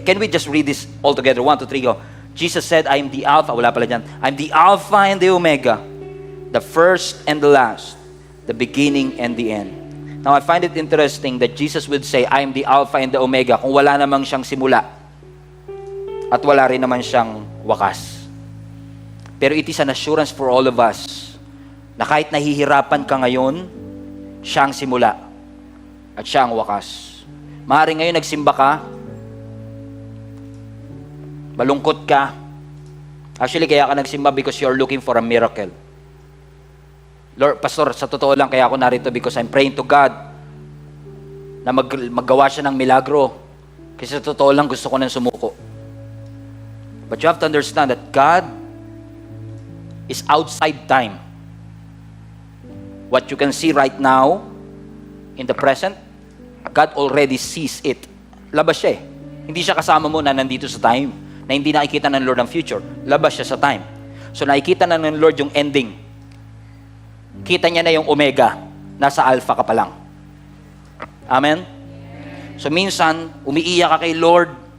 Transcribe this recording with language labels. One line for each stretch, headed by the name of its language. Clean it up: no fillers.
English: Can we just read this all together? 1, 2, 3, go. Jesus said, I am the Alpha.
Filipino: Wala pala dyan.
English: I'm the Alpha and the Omega, the first and the last, the beginning and the end. Now, I find it interesting that Jesus would say, I am the Alpha and the Omega,
Filipino: kung wala namang siyang simula. At wala rin naman siyang wakas. Pero
English: it is an assurance for all of us
Filipino: na kahit nahihirapan ka ngayon, siya ang simula at siya ang wakas. Maaaring ngayon nagsimba ka, malungkot ka.
English: Actually,
Filipino: kaya ka nagsimba
English: because you're looking for a miracle.
Filipino: Lord, Pastor, sa totoo lang kaya ako narito
English: because I'm praying to God
Filipino: na maggawa siya ng milagro. Kasi sa totoo lang gusto ko nang sumuko.
English: But you have to understand that God is outside time. What you can see right now, in the present, God already sees it.
Filipino: Labas siya eh. Hindi siya kasama mo na nandito sa time, na hindi nakikita ng Lord ang future. Labas siya sa time. So nakikita na ng Lord yung ending. Kita niya na yung omega. Nasa alpha ka pa lang. Amen? So minsan, umiiyak ka kay Lord.